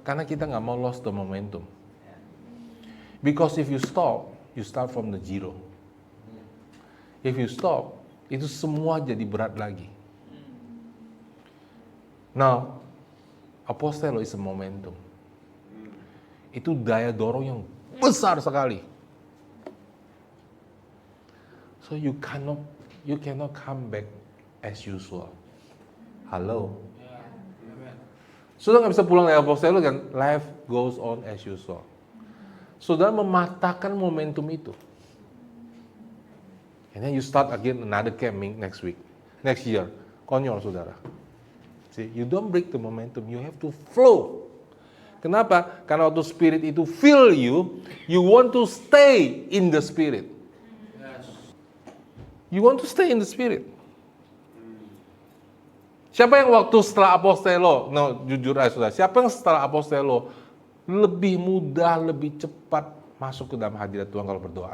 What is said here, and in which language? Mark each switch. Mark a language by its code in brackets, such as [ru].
[id] Karena kita nggak mau [en] lost the momentum. Because if you stop, you start from the zero. If you stop, [id] itu semua jadi berat lagi. [en] Now, apostelo is a momentum. [id] Itu daya dorong yang besar sekali. [en] So you cannot come back as usual. [id] Halo. Sudah nggak bisa pulang dari apostelo kan? [en] Life goes on as usual. [id] Saudara mematahkan momentum itu. [en] And then you start again another camping next week, next year. [id] Konyol, saudara. [en] See, you don't break the momentum, you have to flow. [id] Kenapa? Karena waktu [en] spirit itu fill you, you want to stay in the spirit. You want to stay in the spirit. [id] Siapa yang waktu setelah apostelo, jujur aja saudara, siapa yang setelah apostelo lebih mudah, lebih cepat masuk ke dalam hadirat Tuhan kalau berdoa?